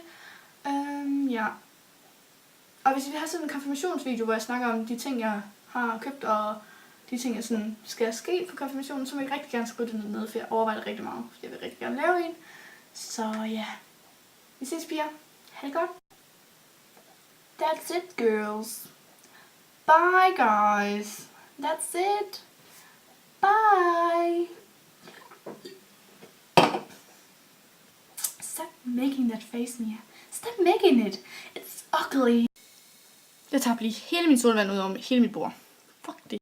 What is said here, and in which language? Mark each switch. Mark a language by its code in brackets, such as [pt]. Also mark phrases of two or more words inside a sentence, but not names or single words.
[da] Ja. Og hvis I vil have sådan en konfirmationsvideo, hvor jeg snakker om de ting, jeg har købt, og de ting, jeg sådan skal ske på konfirmationen, så må I rigtig gerne skrive det ned, for jeg overvejer det rigtig meget. Jeg vil rigtig gerne lave en. Så ja, vi ses piger. Ha' det godt. [en] That's it, girls. Bye, guys. That's it. Bye. Stop making that face, Mia. Stop making it. It's ugly. [da] Jeg tager lige hele min solvand ud over hele mit bord. Fuck det.